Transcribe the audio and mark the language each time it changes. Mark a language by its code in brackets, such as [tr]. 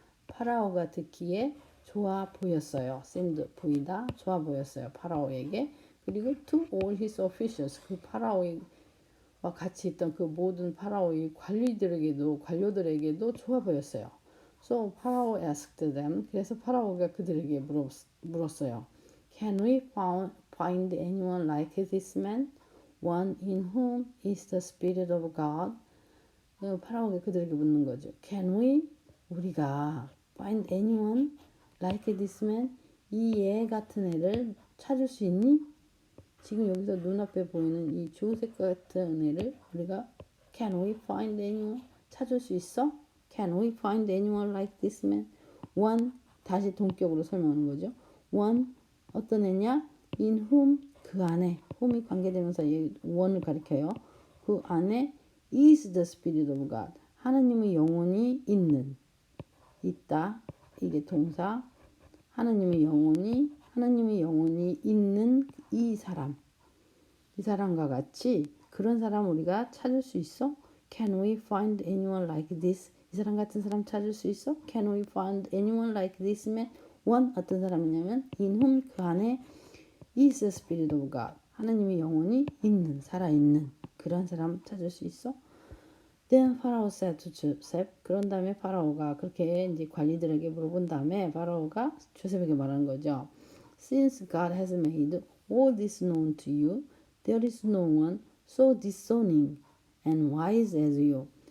[ko] 파라오가 듣기에 좋아 보였어요. seemed 보이다, 좋아 보였어요. 파라오에게. 그리고 [en] to all his officials, [ko] 그 파라오와 같이 있던 그 모든 파라오의 관료들에게도 좋아 보였어요. [en] So Pharaoh asked them. [ko] 그래서 파라오가 그들에게 물었어요. [en] Can we find anyone like this man? One in whom is the spirit of God? [ko] 파라오가 그들에게 묻는 거죠. [en] Can we? [ko] 우리가 [en] find anyone like this man? [ko] 이 애 같은 애를 찾을 수 있니? 지금 여기서 눈앞에 보이는 이 조셉 같은 애를 우리가 [en] Can we find anyone? [ko] 찾을 수 있어? [en] Can we find anyone like this man? [ko] One, 다시 동격으로 설명하는 거죠. One, 어떤 애냐? In whom, 그 안에, whom이 관계되면서 one을 가리켜요. 그 안에 [en] is the spirit of God. [ko] 하나님의 영혼이 있다. 이게 동사. 하나님의 영혼이 있는 이 사람과 같이 그런 사람 우리가 찾을 수 있어? [en] Can we find anyone like this? [ko] 이 사람 같은 사람 찾을 수 있어? [en] Can we find anyone like this man? One, [ko] 어떤 사람이냐면 [en] in whom, [ko] 그 안에 [en] is the spirit of God. [ko] 하나님의 영혼이 살아있는 그런 사람 찾을 수 있어? [en] Then Pharaoh said to Joseph. [ko] 그런 다음에 파라오가 그렇게 이제 관리들에게 물어본 다음에 파라오가 조셉에게 말한 거죠. [en] Since God has made all this known to you, there is no one so discerning and wise as you.